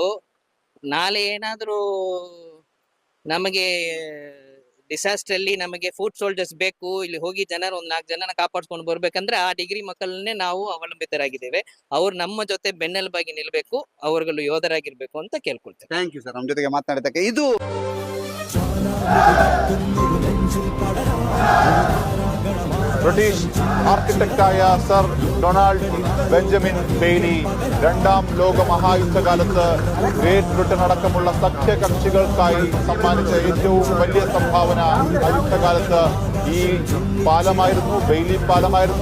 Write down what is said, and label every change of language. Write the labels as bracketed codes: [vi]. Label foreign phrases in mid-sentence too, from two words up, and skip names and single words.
[kn] ನಾಳೆ ಏನಾದ್ರೂ ನಮಗೆ ಡಿಸಾಸ್ಟರ್ ಅಲ್ಲಿ ನಮಗೆ [en] food soldiers [kn] ಬೇಕು, ಇಲ್ಲಿ ಹೋಗಿ ಜನರು 4 ಜನನ ಕಾಪಾಡ್ಕೊಂಡು ಬರ್ಬೇಕಂದ್ರೆ ಆ ಡಿಗ್ರಿ ಮಕ್ಕಳನ್ನೇ ನಾವು ಅವಲಂಬಿತರಾಗಿದ್ದೇವೆ. ಅವ್ರು ನಮ್ಮ ಜೊತೆ ಬೆನ್ನೆಲುಬಾಗಿ ನಿಲ್ಬೇಕು, ಅವರುಗಳು ಯೋಧರಾಗಿರ್ಬೇಕು ಅಂತ ಕೇಳ್ಕೊಳ್ತೇವೆ. [en] thank you sir, [kn] ನಮ್ಮ ಜೊತೆಗೆ ಮಾತನಾಡಿದ್ದಕ್ಕೆ. ಇದು [ml] ബ്രിട്ടീഷ് ആർക്കിടെക്റ്റായ സർ ഡൊണാൾഡ് ബെഞ്ചമിൻ ബെയ്ലി രണ്ടാം ലോക മഹായുദ്ധകാലത്ത് ഗ്രേറ്റ് ബ്രിട്ടൻ അടക്കമുള്ള സഖ്യകക്ഷികൾക്കായി സമ്മാനിച്ച ഏറ്റവും വലിയ സംഭാവന ആ യുദ്ധകാലത്ത് ഈ പാലമായിരുന്നു, ബെയ്ലി പാലമായിരുന്നു.